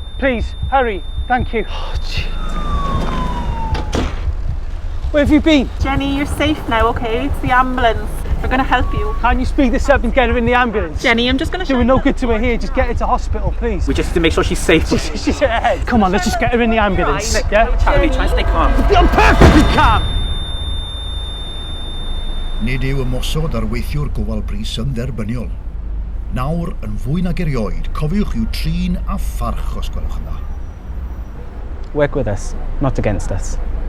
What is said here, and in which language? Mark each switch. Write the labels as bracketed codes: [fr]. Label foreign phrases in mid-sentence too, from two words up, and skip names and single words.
[en] Please, hurry. Thank you. Oh, where have you been? Jenny, you're safe now, okay? It's the ambulance. We're going to help you. Can you speed this up and get her in the ambulance? Jenny, I'm just going to Doing no good to her here. Just get her to hospital, please. We just need to make sure she's safe. She's hit her head. Come on, let's just get her in the ambulance. Right, yeah? Try and stay calm. I'm perfectly calm. [cy] Nid yw ymosod ar weithiwr gofal brys yn dderbyniol. Nawr, yn fwy nag erioed, cofiwch yw trin a pharch os gwelwch yn dda. [en] Work with us, not against us.